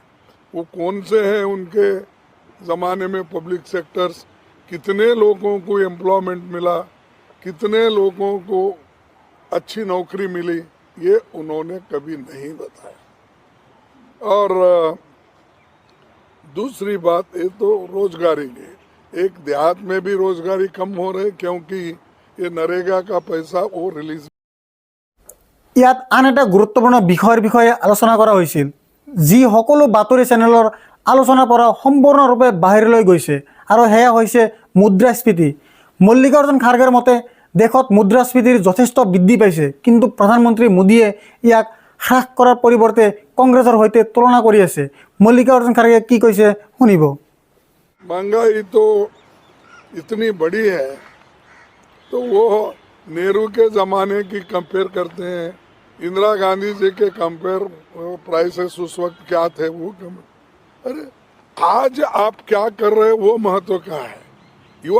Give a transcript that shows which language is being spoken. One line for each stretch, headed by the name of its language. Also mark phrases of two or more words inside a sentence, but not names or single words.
Hindi: वो कौन से हैं उनके ज़माने में
English: public sectors,
Hindi: कितने लोगों को एम्प्लॉयमेंट मिला, कितने लोगों को अच्छी नौकरी मिली, ये उन्होंने कभी नहीं बताया। और दूसरी बात ये तो रोजगारी की, एक देहात में भी रोजगारी कम हो रही, क्योंकि ये नरेगा का पैसा वो रिलीज।
Assamese: ইয়াত আন এটা গুৰুত্বপূৰ্ণ বিষয়ে আলোচনা কৰা হৈছিল, যি সকলো বাতৰি চেনেলৰ আলোচনাৰ পৰা সম্পূৰ্ণৰূপে বাহিৰলৈ গৈছে, আৰু সেয়া হৈছে মুদ্ৰাস্ফীতি। মল্লিকাৰ্জুন খাৰ্গেৰ মতে দেশত মুদ্ৰাস্ফীতিৰ যথেষ্ট বৃদ্ধি পাইছে, কিন্তু প্ৰধানমন্ত্ৰী মোদীয়ে ইয়াক হ্ৰাস কৰাৰ পৰিৱৰ্তে কংগ্ৰেছৰ সৈতে তুলনা কৰি আছে। মল্লিকাৰ্জুন খাৰ্গে কি কৈছে শুনিব।
Hindi: महंगाई तो इतनी बड़ी है, तो वो नेहरू के ज़माने की कंपेयर करते हैं, इंदिरा गांधी जी के
English: compare prices
Hindi: उस वक्त क्या थे वो अरे आज आप क्या कर रहे हैं वो महत्व का है।